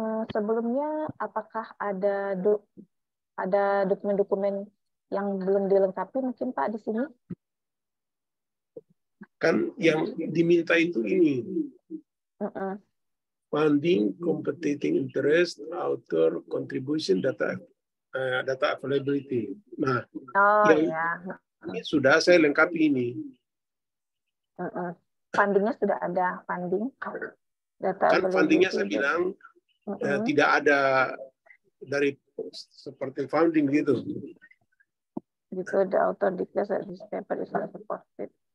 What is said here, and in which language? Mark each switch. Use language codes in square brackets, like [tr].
[id] Sebelumnya apakah ada dokumen-dokumen yang belum dilengkapi mungkin Pak di sini? Kan yang diminta itu ini. [en] Funding, competing interest, author, contribution, data availability. [id] Nah, ini sudah saya lengkapi ini. Fundingnya sudah ada, funding. Data kan fundingnya saya bilang tidak ada dari seperti funding gitu. [en] Gitu, the author declares that this paper is not supported.